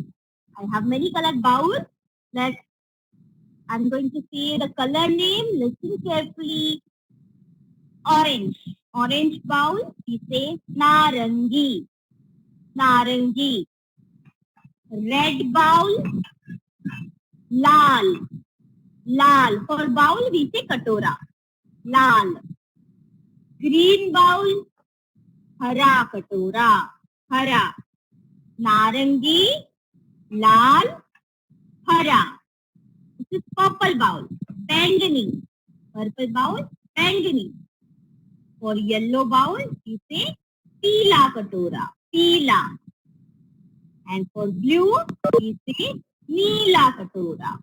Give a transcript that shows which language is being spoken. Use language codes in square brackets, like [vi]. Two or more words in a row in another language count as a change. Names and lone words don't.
[en] I have many colored bowls. Let's I'm going to say the color name. Listen carefully. Orange. Orange bowl. We say narangi. Narangi. Red bowl. [hi] लाल। लाल. [en] For bowl we say katora. Lal. Green bowl. [hi] हरा कटोरा। हरा. नारंगी। लाल. हरा. [en] This is purple bowl. Bangani. Purple bowl. Bangani. For yellow bowl, we say [hi] पीला कटोरा. पीला. [en] And for blue, we say [hi] नीला कटोरा.